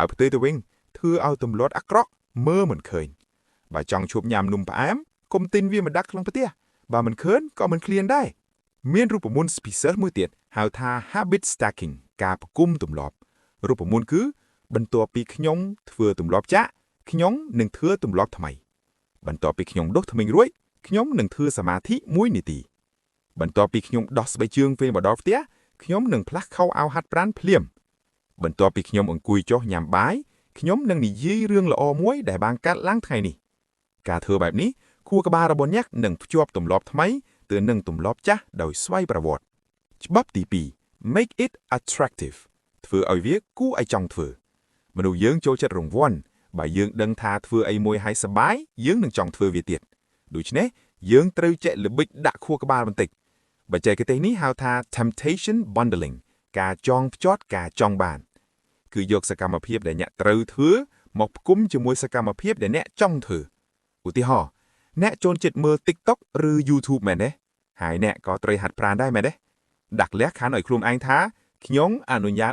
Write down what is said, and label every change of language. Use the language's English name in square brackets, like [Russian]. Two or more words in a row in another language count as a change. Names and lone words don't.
[Khmer] ផ្ទុយទៅវិញធ្វើឲ្យទម្លាប់អាក្រក់មើលមិនឃើញបើចង់ឈប់ញ៉ាំនំផ្អែមកុំទិញវាមកដាក់ក្នុងផ្ទះបើមិនឃើញក៏មិនឃ្លានដែរមានរូបមន្តពិសេសមួយ ទៀតហៅថា [English] habit stacking [Khmer] ការផ្គុំទម្លាប់រូបមន្តគឺបន្ទាប់ពីខ្ញុំធ្វើទម្លាប់ចាក់ខ្ញុំនឹងធ្វើទម្លាប់ថ្មី បន្ទាប់ពីខ្ញុំដុសធ្មេញរួចខ្ញុំនឹងធ្វើសមាធិ1នាទីបន្ទាប់ពីខ្ញុំដោះស្បែកជើងពេលមកដល់ផ្ទះខ្ញុំនឹងផ្លាស់ខោអាវហាត់ប្រាណភ្លាមបន្ទាប់ពីខ្ញុំអង្គុយចុះញ៉ាំបាយខ្ញុំនឹងនិយាយរឿងល្អមួយដែលបានកើតឡើងថ្ងៃនេះការធ្វើបែបនេះខួរក្បាលរបស់អ្នកនឹងភ្ជាប់ទម្លាប់ថ្មីទៅនឹងទម្លាប់ចាស់ដោយស្វ័យប្រវត្តិច្បាប់ទី2 [English] make it attractive [Khmer] ធ្វើ ឲ្យវាគួរឲ្យចង់ធ្វើមនុស្សយើងចូលចិត្តរង្វាន់បើយើងដឹងថាធ្វើអីមួយឲ្យសប្បាយយើងនឹងចង់ធ្វើវា ទៀតដូច្នេះយើងត្រូវចេះល្បិចដាក់ខួរក្បាលបន្តិចបច្ចេកទេសនេះហៅថា [English] temptation bundling [Khmer] ការចងភ្ជាប់ការចង់បានគឺយកសកម្មភាពដែលអ្នកត្រូវធ្វើមកផ្គុំជាមួយសកម្មភាពដែលអ្នកចង់ធ្វើឧទាហរណ៍អ្នកចូលចិត្តមើល TikTok ឬ YouTube មែនទេហើយអ្នកក៏ត្រូវហាត់ប្រាណដែរមែនទេដាក់លក្ខខណ្ឌឲ្យខ្លួនឯងថាខ្ញុំអនុញ្ញាត